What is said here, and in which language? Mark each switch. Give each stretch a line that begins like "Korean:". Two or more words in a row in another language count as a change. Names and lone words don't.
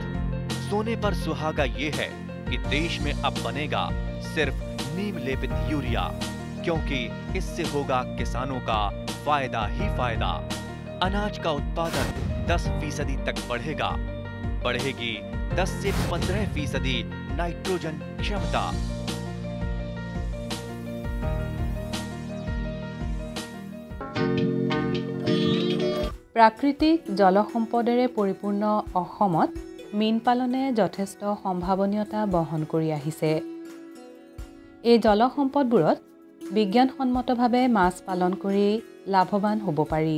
Hindi: सोने पर सुहागा ये है कि देश में अब बनेगा सिर्फ नीम लेपित यूरिया, क्योंकि इससे होगा किसानों का फायदा ही फायदा। अनाज का उत्पादन 10% तक बढ़ेगा, बढ़ेगी 10 से 15% नाइट्रोजन क्षमता।
Assamese: প্ৰাকৃতিক জলসম্পদেৰে পৰিপূৰ্ণ অসমত মীন পালনে যথেষ্ট সম্ভাৱনীয়তা বহন কৰি আহিছে। এই জলসম্পদবোৰত বিজ্ঞানসন্মতভাৱে মাছ পালন কৰি লাভৱান হ'ব পাৰি।